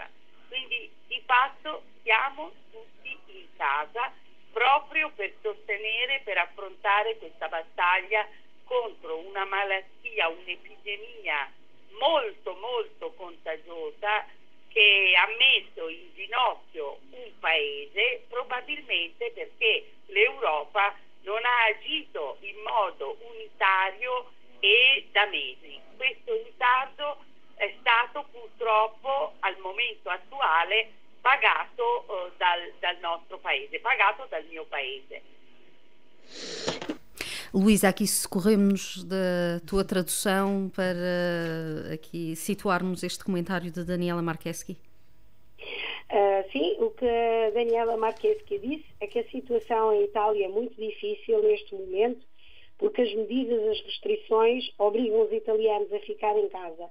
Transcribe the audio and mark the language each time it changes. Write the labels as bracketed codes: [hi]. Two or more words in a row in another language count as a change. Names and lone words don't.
[it] Quindi di fatto siamo tutti in casa proprio per sostenere, per affrontare questa battaglia contro una malattia, un'epidemia molto molto contagiosa che ha messo in ginocchio un paese, probabilmente perché l'Europa non ha agito in modo unitario e da mesi. Questo ritardo è stato purtroppo al momento attuale pagato dal nostro paese, pagato dal mio paese. [pt] Luísa, aqui socorremos da tua tradução para aqui situarmos este comentário de Daniela Marcheschi. Sim, o que a Daniela Marcheschi disse é que a situação em Itália é muito difícil neste momento, porque as medidas, as restrições obrigam os italianos a ficar em casa.